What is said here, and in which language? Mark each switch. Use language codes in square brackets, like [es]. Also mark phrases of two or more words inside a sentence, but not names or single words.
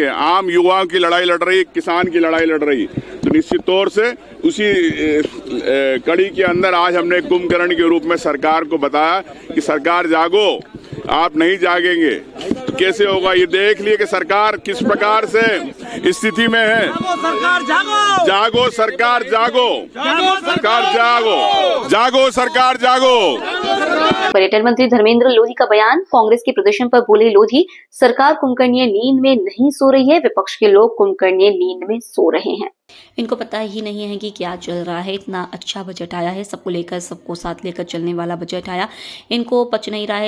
[hi] आम युवाओं की लड़ाई लड़ रही, किसान की लड़ाई लड़ रही। तो निश्चित तौर से उसी कड़ी के अंदर आज हमने कुंभकर्ण के रूप में सरकार को बताया कि सरकार जागो। आप नहीं जागेंगे तो कैसे होगा? ये देख लिए कि सरकार किस प्रकार से स्थिति में है। सरकार जागो, जागो सरकार जागो, सरकार जागो, जागो सरकार जागो। पर्यटन मंत्री धर्मेंद्र लोधी का बयान। कांग्रेस के प्रदर्शन पर बोले लोधी, सरकार कुंभकर्णीय नींद में नहीं सो रही है, विपक्ष के लोग कुंभकर्णीय नींद में सो रहे हैं। इनको पता ही नहीं है कि क्या चल रहा है। इतना अच्छा बजट आया है, सबको लेकर, सबको साथ लेकर चलने वाला बजट आया। इनको पच नहीं रहा है।